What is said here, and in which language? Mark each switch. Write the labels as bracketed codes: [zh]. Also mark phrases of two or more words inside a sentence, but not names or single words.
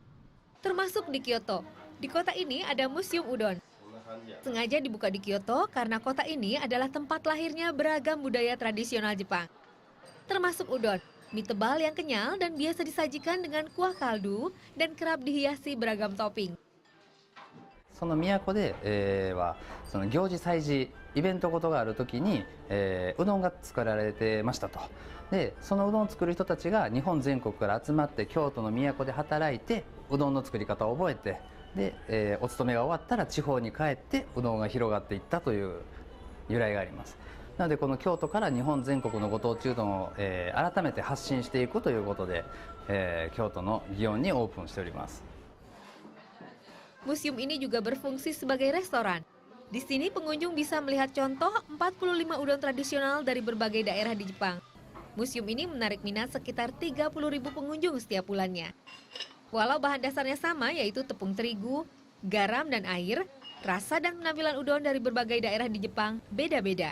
[id] Termasuk di Kyoto. Di kota ini ada museum udon. Sengaja dibuka di Kyoto karena kota ini adalah tempat lahirnya beragam budaya tradisional Jepang. Termasuk udon, mie tebal yang kenyal dan biasa disajikan dengan kuah kaldu dan kerap dihiasi beragam topping. [ja] その都で、その行事祭事イベントごとがあるときに、うどんが作られてましたと。でそのうどんを作る人たちが日本全国から集まって京都の都で働いてうどんの作り方を覚えてで、お勤めが終わったら地方に帰ってうどんが広がっていったという由来があります。なのでこの京都から日本全国のご当地うどんを、改めて発信していくということで、京都の祇園にオープンしております。 [id] Museum ini juga berfungsi sebagai restoran. Di sini pengunjung bisa melihat contoh 45 udon tradisional dari berbagai daerah di Jepang. Museum ini menarik minat sekitar 30.000 pengunjung setiap bulannya. Walau bahan dasarnya sama yaitu tepung terigu, garam dan air, rasa dan penampilan udon dari berbagai daerah di Jepang beda-beda.